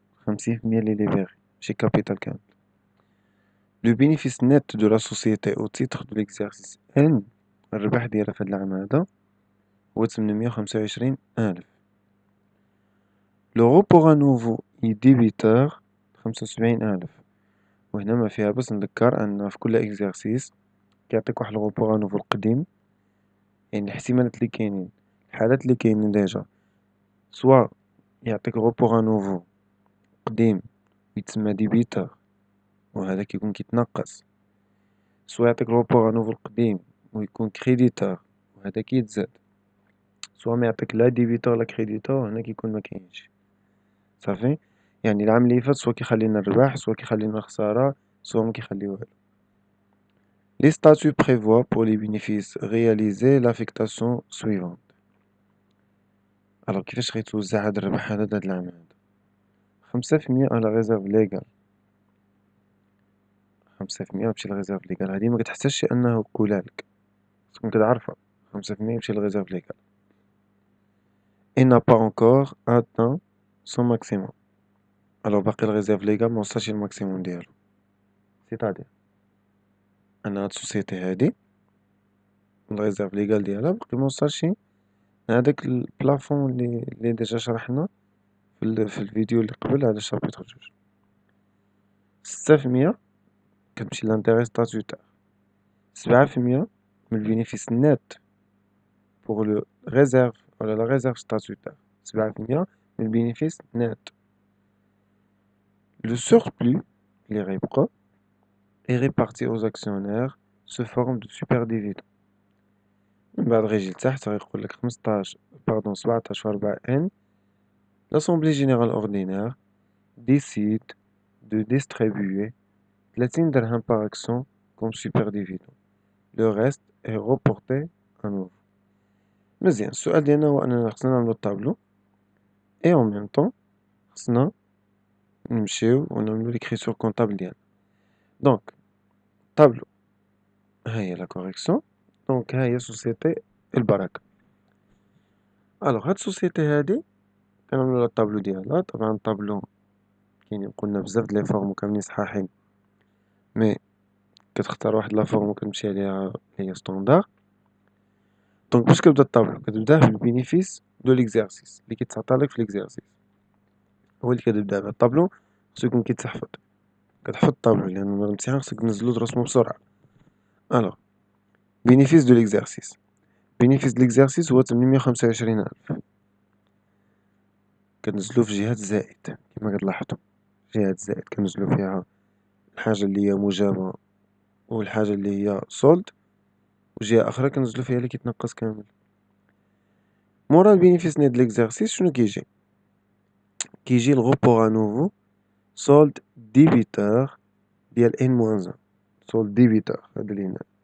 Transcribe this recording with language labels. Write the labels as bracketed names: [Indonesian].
[French] 50% libéré chez Capital Camp. Le bénéfice net de la société au titre de l'exercice N [Arabic] الربح ديالها في هاد العام هذا هو [French] 825,000. Le report à nouveau est débiteur 75,000. [Arabic] وهنا ما فيها بس نذكر أن في كل إكزارسيس كيعطيك واحد الغوبور à nouveau القديم، يعني الاحتمالات اللي كاينين الحالات اللي كاينين ديجا سوا يعطيك غوبور à nouveau قديم يتسمى ديبيتور وهذا كيكون كيتنقص، سوا يعطيك الغوبور انوفو القديم ويكون كريديتور وهذا كيتزاد، سوا ما يعطيك لا ديبيتور لا كريديتور هنا كيكون مكاينش. صافي، يعني العام اللي فات سوا كيخلي لنا الربح سوا كيخلي لنا الخسارة سوا ما كيخلي والو. [French] Les statuts prévoient pour les bénéfices réalisés l'affectation suivante. [Arabic] Alors كيفاش غيتوزع هاد الربح هذا هاد العام هذا؟ 5% على ريزيرف ليغال، 5% يمشي للريزيرف ليغال، هادي ما كتحتاجش أنه يقولها لك، تكون كتعرفها 5% يمشي للريزيرف ليغال. [French] Il n'a pas encore atteint son maximum. [Arabic] Alors باقي الريزيرف ليغال موصلش الماكسيموم ديالو، سيتادير أن هاد السوسيتي هادي الريزيرف ليغال ديالها باقي موصلش هداك البلافون اللي ديجا شرحنا في الفيديو اللي قبل على شابيتر 2. 6% كتمشي لانتيغي ستاتوتار، 7% من البينيفيس نت بوغ لو ريزيرف ولا لا ريزيرف ستاتوتار، 7% من البينيفيس نت. [French] Le surplus [Arabic] اللي غيبقى [French] est réparti aux actionnaires sous forme de superdividende. [Arabic] من بعد غيجي لتحت غيقول لك 17/4 N. [French] L'Assemblée générale ordinaire décide de distribuer 30 dirhams par action comme superdividende. Le reste est reporté à nouveau. [Arabic] مزيان، السؤال ديالنا هو أننا خصنا نعملو الطابلو [French] et en même temps [Arabic] خصنا نمشيو ونعملو [French] l'écriture comptable [Arabic] ديالنا. دونك طابلو ها هي لا كوريكسيون. دونك ها هي سوسيتي البركة. الوغ هاد السوسيتي هادي كنعملو لها الطابلو ديالها. طبعا الطابلو كاينين قلنا بزاف د لي فورم كاملين صحاحين، مي كتختار واحد لا فورم وكتمشي عليها هي ستوندار. دونك باش كتبدا الطابلو كتبداه بالبينيفيس دو ليكزارسيس اللي كيتعطالك في ليكزارسيس، هو اللي كتبدا به. الطابلو خصو يكون كيتحفظ، كتحفظ الطابلو لأن نهار الامتحان خصك تنزلو ترسمو بسرعة. [French] الوغ bénéfice de l'exercice. bénéfice de l'exercice هو 825,000. [Arabic] كنزلو في جهة زائد كما كتلاحظوا، جهة زائد كنزلو فيها الحاجة اللي هي موجبة والحاجة اللي هي سولد، وجهة أخرى كنزلو فيها اللي كيتنقص كامل. مورا البينيفيس نيت د ليكزارسيس شنو كيجي الغوبور انوفو سولد ديبيتور ديال ان موان زان، سولد ديبيتور هادا اللي هنا.